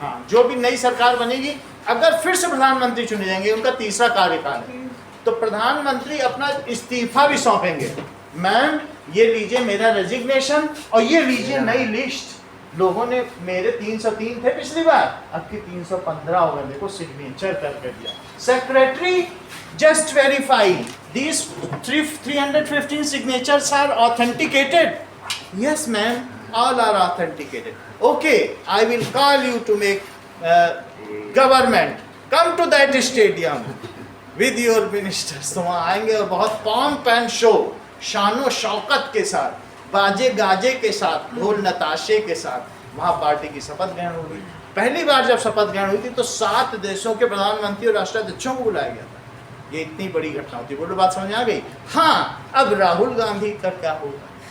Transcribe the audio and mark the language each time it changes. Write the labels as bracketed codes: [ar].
[hi] हाँ, जो भी नई सरकार बनेगी, अगर फिर से प्रधानमंत्री चुने जाएंगे, उनका तीसरा कार्यकाल है, तो प्रधानमंत्री अपना इस्तीफा भी सौंपेंगे, मैम ये लीजिए मेरा रेजिग्नेशन, और ये लीजिए नई लिस्ट। लोगों ने मेरे 303 थे पिछली बार, अब की 315 हो गए, देखो सिग्नेचर करके दिया। [en] Secretary just verify these 315 signatures are authenticated. Yes ma'am, all are authenticated. Okay, I will call you to make government. Come to that stadium with your ministers. [hi] तो वहाँ आएंगे और बहुत [en] pomp and show, [hi] शानो शौकत के साथ, बाजे गाजे के साथ, ढोल नताशे के साथ वहाँ पार्टी की शपथ ग्रहण होगी। पहली बार जब शपथ ग्रहण हुई थी तो 7 देशों के प्रधानमंत्री और राष्ट्राध्यक्षों को बुलाया गया था। ये इतनी बड़ी घटना होती है। बोलो, बात समझ में आ गई? हाँ, अब राहुल गांधी का क्या होगा?